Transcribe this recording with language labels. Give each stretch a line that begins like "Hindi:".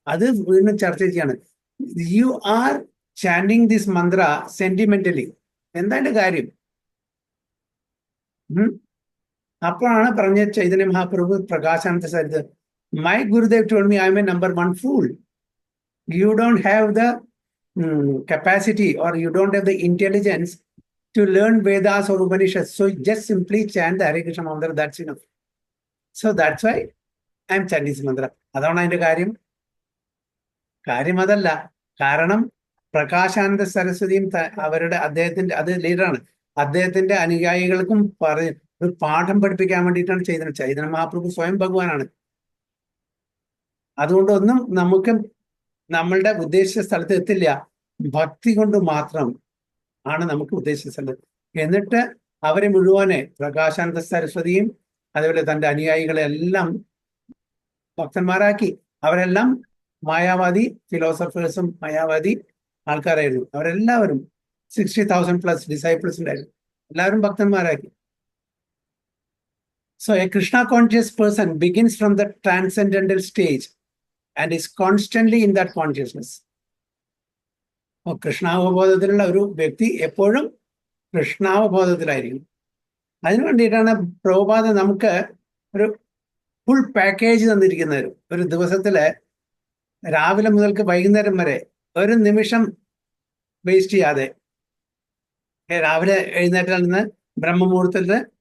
Malayalam: അത് വീണ്ടും ചർച്ച ചെയ്യാണ്.
English: You are chanting this mantra sentimentally.
Malayalam: എന്താ എന്റെ കാര്യം? അപ്പോഴാണ് പറഞ്ഞ
English: Chaitanya Mahaprabhu Prakashananda Saraswati, my Gurudev told me I am a number 1 fool. You don't have the capacity, or you don't have the intelligence to learn Vedas or Upanishads. So just simply chant the Hare Krishna mantra, that's enough. So that's why I am chanting this mantra.
Malayalam: അതാണ് അതിന്റെ കാര്യം അതല്ല. കാരണം പ്രകാശാനന്ദ സരസ്വതിയും അദ്ദേഹത്തിന്റെ അത് ലീഡറാണ്. അദ്ദേഹത്തിന്റെ അനുയായികൾക്കും ഒരു പാഠം പഠിപ്പിക്കാൻ വേണ്ടിയിട്ടാണ് ചൈതന്യ മഹാപ്രഭു സ്വയം ഭഗവാനാണ്. അതുകൊണ്ടൊന്നും നമുക്ക് നമ്മളുടെ ഉദ്ദേശിച്ച സ്ഥലത്ത് എത്തില്ല. ഭക്തി കൊണ്ട് മാത്രം ആണ് നമുക്ക് ഉദ്ദേശിച്ച സ്ഥലത്ത്. എന്നിട്ട് അവരെ മുഴുവനെ പ്രകാശാനന്ദ സരസ്വതിയും അതേപോലെ തൻ്റെ അനുയായികളെ എല്ലാം ഭക്തന്മാരാക്കി. അവരെല്ലാം മായാവാദി ഫിലോസഫേഴ്സും മായാവാദി ആൾക്കാരായിരുന്നു. അവരെല്ലാവരും 60,000+ ഡിസൈപ്പിൾസ് ഉണ്ടായിരുന്നു. എല്ലാവരും ഭക്തന്മാരാക്കി.
English: So a Krishna conscious person begins from the transcendental stage and is constantly in that consciousness.
Malayalam: കൃഷ്ണാവബോധത്തിലുള്ള ഒരു വ്യക്തി എപ്പോഴും കൃഷ്ണാവബോധത്തിലായിരിക്കും. അതിനു വേണ്ടിയിട്ടാണ് പ്രഭുപാദ നമുക്ക് ഒരു ഫുൾ പാക്കേജ് തന്നിരിക്കുന്നത്. ഒരു ദിവസത്തില് രാവിലെ മുതൽക്ക് വൈകുന്നേരം വരെ ഒരു നിമിഷം വേസ്റ്റ് ചെയ്യാതെ, രാവിലെ എഴുന്നേറ്റിൽ നിന്ന് ബ്രഹ്മമുഹൂർത്തത്തിൽ